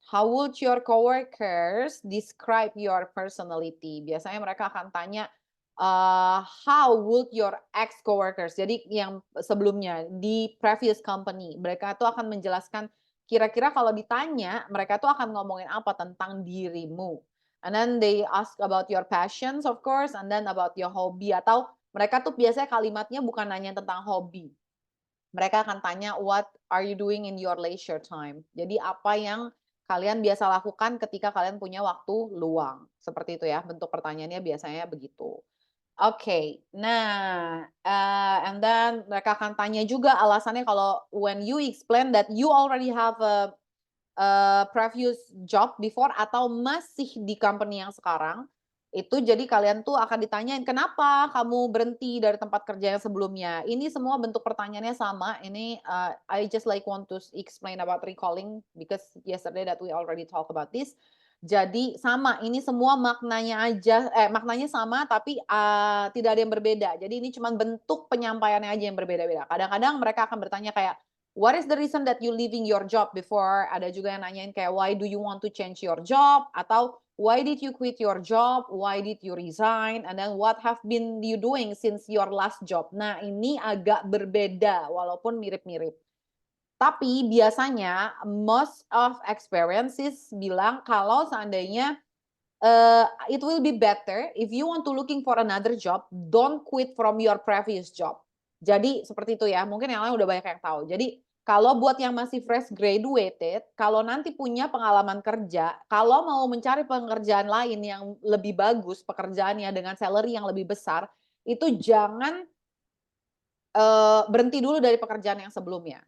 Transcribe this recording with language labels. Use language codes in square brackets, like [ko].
[en] How would your coworkers describe your personality? [id] Biasanya mereka akan tanya, [en] how would your ex coworkers? [id] Jadi yang sebelumnya di [en] previous company, [id] mereka tuh akan menjelaskan kira-kira kalau ditanya, mereka tuh akan ngomongin apa tentang dirimu. [en] And then they ask about your passions, of course, and then about your hobby. [id] Atau mereka tuh biasanya kalimatnya bukan nanya tentang hobi. Mereka akan tanya, [en] what are you doing in your leisure time? [id] Jadi apa yang kalian biasa lakukan ketika kalian punya waktu luang. Seperti itu ya, bentuk pertanyaannya biasanya begitu. Oke, nah, and then mereka akan tanya juga alasannya kalau [en] when you explain that you already have a previous job before [id] atau masih di company yang sekarang, itu jadi kalian tuh akan ditanyain, "Kenapa kamu berhenti dari tempat kerja yang sebelumnya?" Ini semua bentuk pertanyaannya sama, ini, [en] I just like want to explain about recalling because yesterday that we already talk about this. [id] Jadi sama, ini semua maknanya sama tapi, tidak ada yang berbeda. Jadi ini cuman bentuk penyampaiannya aja yang berbeda-beda. Kadang-kadang mereka akan bertanya kayak, [en] what is the reason that you leaving your job before? [id] Ada juga yang nanyain kayak, [en] why do you want to change your job? Atau why did you quit your job? Why did you resign? And then what have been you doing since your last job? [id] Nah, ini agak berbeda walaupun mirip-mirip. Tapi [en] biasanya most of experiences [id] bilang kalau seandainya [en] it will be better if you want to looking for another job, don't quit from your previous job. [id] Jadi seperti itu ya, mungkin yang lain udah banyak yang tahu. Jadi kalau buat yang masih fresh graduated, kalau nanti punya pengalaman kerja, kalau mau mencari pekerjaan lain yang lebih bagus pekerjaannya dengan salary yang lebih besar, itu jangan berhenti dulu dari pekerjaan yang sebelumnya.